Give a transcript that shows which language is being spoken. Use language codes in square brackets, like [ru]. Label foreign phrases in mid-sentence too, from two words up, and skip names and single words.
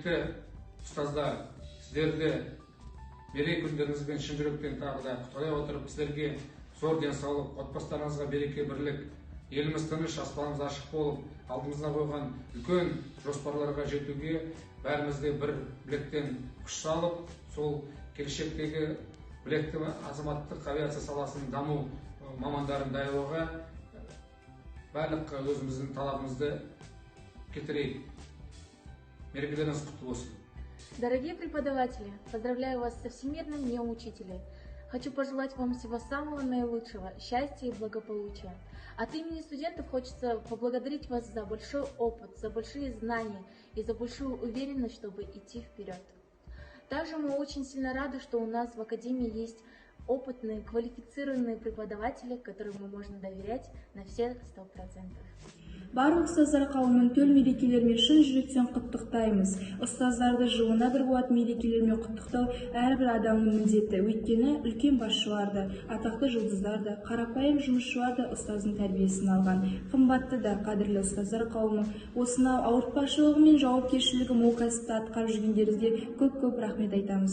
[kk] Құрметті ұстаздар, сіздерді мереке күндеріңізбен шын жүректен тағы да құттықтай отырып, сіздерге зор денсаулық, отбасыларыңызға береке, бірлік, еліміз тыныш, аспанымыз ашық болып, алдымызға қойған үлкен жоспарларға жетуге бәрімізде бір білектен күш салып, сол келешектегі білекті азаматтық авиация саласының даму мамандарын даярлауға барлық өзіміздің талабымызды кетірейік. Мерекелеріңіз құтты болсын. [ru] Дорогие преподаватели, поздравляю вас со Всемирным днем учителя. Хочу пожелать вам всего самого наилучшего, счастья и благополучия. От имени студентов хочется поблагодарить вас за большой опыт, за большие знания и за большую уверенность, чтобы идти вперед. Также мы очень сильно рады, что у нас в Академии есть опытные, квалифицированные преподаватели, которым мы можно доверять на все 100%. [kk] Барлық ұстаздар қауымын төл мерекелермен шын жүректен құттықтаймыз. Ұстаздарды жылына бір болатын мерекелермен құттықтау әрбір адамның міндеті. Өйткені үлкен басшыларды, атақты жұлдыздарды, қарапайым жұмысшыларды ұстаздың тәрбиесін алған. Қымбатты да қадірлі ұстаздар қауымы, осынау ауыртпашылығы мен жауапкершілігі мол кәсіпті атқарып жүргендеріңізге көп рахмет айтамыз.